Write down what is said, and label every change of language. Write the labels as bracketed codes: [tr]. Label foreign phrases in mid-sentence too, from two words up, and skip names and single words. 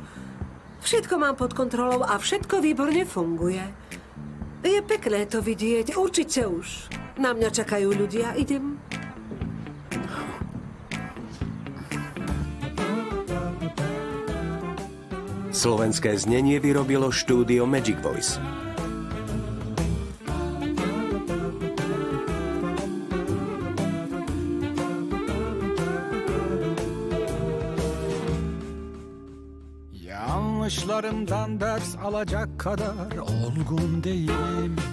[sk] Všetko mám pod kontrolou a všetko výborne funguje. Je pekné to vidieť, určite už. Na mňa čakajú ľudia, idem. Slovenské znenie vyrobilo štúdio Magic Voice. [tr] Yanlışlarımdan ders alacak kadar olgun değilim.